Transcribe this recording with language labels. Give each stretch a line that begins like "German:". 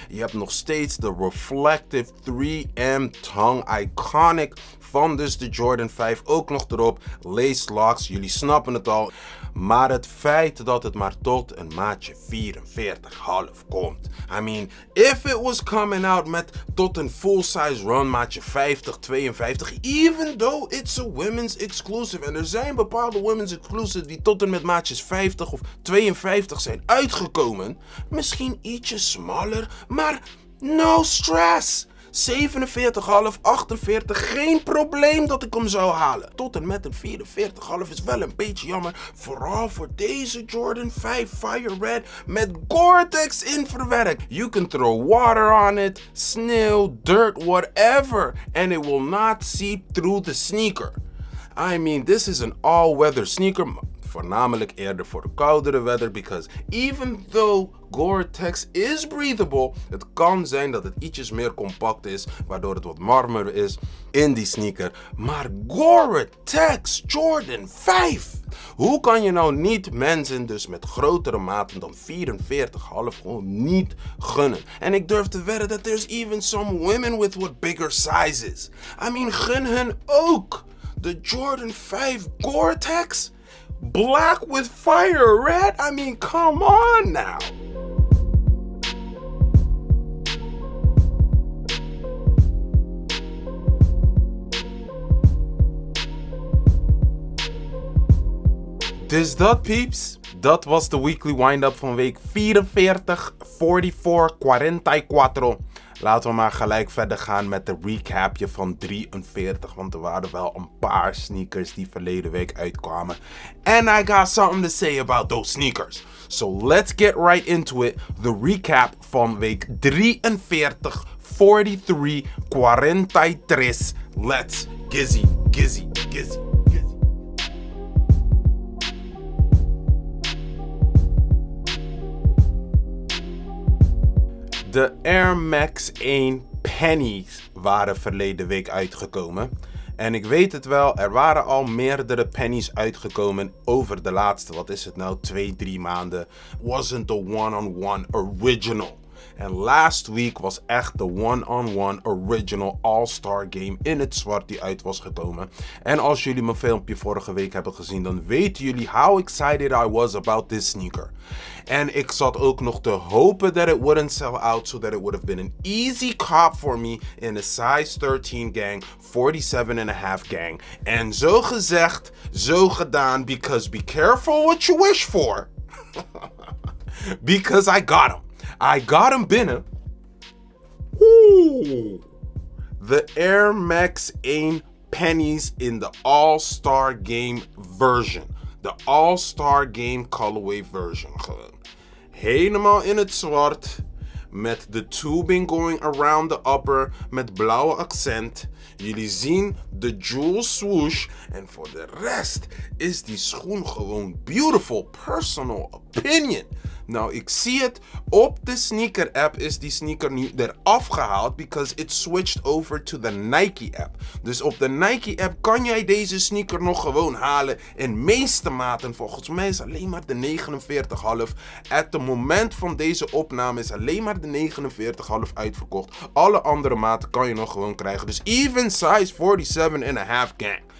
Dutch: Je hebt nog steeds de reflective 3M tongue, iconic van dus de Jordan 5 ook nog erop. Lace locks, jullie snappen het al. Maar het feit dat het maar tot een maatje 44,5 komt.
English: I mean, if it was coming out
Dutch: met tot een
English: full size run maatje 50, 52. Even though it's a women's exclusive.
Dutch: En er zijn bepaalde women's exclusive die tot en met maatjes 50 of 52 zijn uitgekomen. Misschien ietsje smaller, maar
English: no stress.
Dutch: 47,5, 48, geen probleem dat ik hem zou halen. Tot en met een 44,5 is wel een beetje jammer. Vooral voor deze Jordan 5 Fire Red met Gore-Tex verwerkt.
English: You can throw water on it, sneeuw, dirt, whatever. And it will not seep through the sneaker. I mean, this is an all-weather sneaker.
Dutch: Voornamelijk eerder voor de koudere weather,
English: because even though Gore-Tex is breathable,
Dutch: het kan zijn dat het ietsjes meer compact is, waardoor het wat warmer is in die sneaker. Maar Gore-Tex Jordan 5! Hoe kan je nou niet mensen dus met grotere maten dan 44,5 gewoon niet gunnen? En ik durf te wedden dat
English: there's even some women with what bigger sizes. I mean,
Dutch: gun hen ook! De Jordan 5 Gore-Tex?
English: Black with fire red? I mean, come on now.
Dutch: Dus dat peeps, dat was de Weekly Windup van week 44, 44. Laten we maar gelijk verder gaan met de recapje van 43. Want er waren wel een paar sneakers die verleden week uitkwamen.
English: And I got something to say about those sneakers. So let's get right into it. The recap
Dutch: van week
English: 43, 43. Let's gizzy. Gizzy, gizzy, gizzy.
Dutch: De Air Max 1 pennies waren verleden week uitgekomen. En ik weet het wel, er waren al meerdere pennies uitgekomen over de laatste, wat is het nou, 2-3 maanden.
English: Wasn't the one-on-one original.
Dutch: En
English: last week
Dutch: was echt de one-on-one original All-Star game in het zwart die uit was gekomen. En als jullie mijn filmpje vorige week hebben gezien, dan weten jullie
English: how excited I was about this sneaker.
Dutch: En ik zat ook nog te hopen
English: that it wouldn't sell out, so that it would have been an easy cop for me in a size 13 gang, 47.5 gang.
Dutch: En zo gezegd, zo gedaan,
English: because be careful what you wish for. Because I got him. I got him binnen. Ooh. The Air Max 1 pennies in the All-Star Game version.
Dutch: De All-Star Game colorway version gewoon. Helemaal in het zwart. Met de
English: tubing going around the upper.
Dutch: Met blauwe accent. Jullie zien de jewel swoosh. En voor de rest is die schoen gewoon beautiful.
English: Personal opinion.
Dutch: Nou, ik zie het. Op de sneaker app is die sneaker nu eraf gehaald.
English: Because it switched over to the Nike app.
Dutch: Dus op de Nike app kan jij deze sneaker nog gewoon halen. In meeste maten. Volgens mij is alleen maar de 49,5.
English: At the moment
Dutch: van deze opname is alleen maar de 49,5 uitverkocht. Alle andere maten kan je nog gewoon krijgen. Dus even size 47.5 gang.